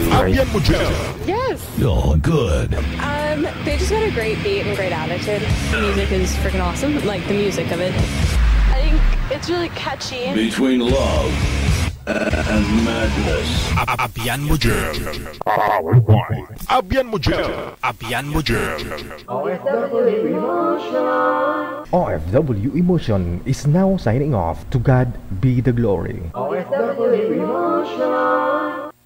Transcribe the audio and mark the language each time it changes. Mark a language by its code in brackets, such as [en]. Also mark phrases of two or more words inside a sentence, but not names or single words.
[hil] Abyan mo dyan. [en] Yes. You're good. They just got a great beat and great attitude. The music is freaking awesome. Like the music of it. I think it's really catchy. Between love and madness. [hil] Abyan mo dyan. [en] Powered by [hil] Abyan mo dyan. Abyan mo dyan. [en] OFW Emotion is now signing off. To God be the glory. OFW Emotion.